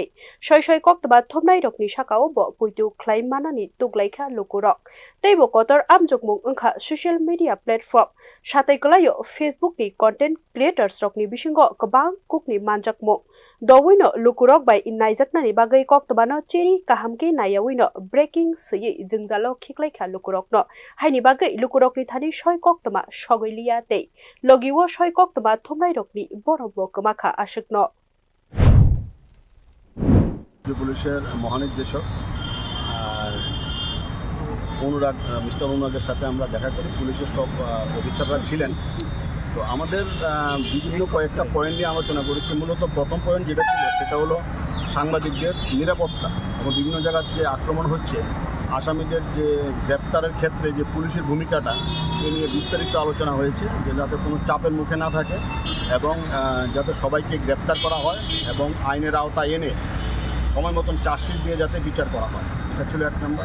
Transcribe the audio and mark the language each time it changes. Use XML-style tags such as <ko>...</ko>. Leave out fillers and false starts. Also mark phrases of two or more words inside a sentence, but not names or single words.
<trp>shoi koktaba thomnai rokni sakao bo puitu khlai manani tuglaikha lukurok teibo kotor amjokmung angkha</trp> <en>social media platform</en> <trp>satai kalayo Facebook ni</trp> <en>content creators</en> <trp>rokni bisingo kabang kukni manjakmo dowino lukurok bai inaijaknani bagai koktobano cheri kahamki nayawino breaking sei jingjalo khiklaikha lukurokno haini bagai lukurokni thani shoi koktoma sogoilia te logiwo shoi koktoma thomnai rokni borobo kamakha ashikno</trp> <bn>পুলিশের মহানির্দেশক অনুরাগ মিস্টার অনুরাগের সাথে আমরা দেখা করি। পুলিশের সব অফিসাররা ছিলেন। তো আমাদের বিভিন্ন কয়েকটা পয়েন্ট নিয়ে আলোচনা করেছি। মূলত প্রথম পয়েন্ট যেটা ছিল সেটা হলো সাংবাদিকদের নিরাপত্তা এবং বিভিন্ন জায়গার যে আক্রমণ হচ্ছে, আসামিদের যে গ্রেপ্তারের ক্ষেত্রে যে পুলিশের ভূমিকাটা এ নিয়ে বিস্তারিত আলোচনা হয়েছে, যে যাতে কোনো চাপের মুখে না থাকে এবং যাতে সবাইকে গ্রেপ্তার করা হয় এবং আইনের আওতায় এনে সময় মতন চার্জশিট দিয়ে যাতে বিচার করা হয়, এটা ছিল এক নম্বর।</bn>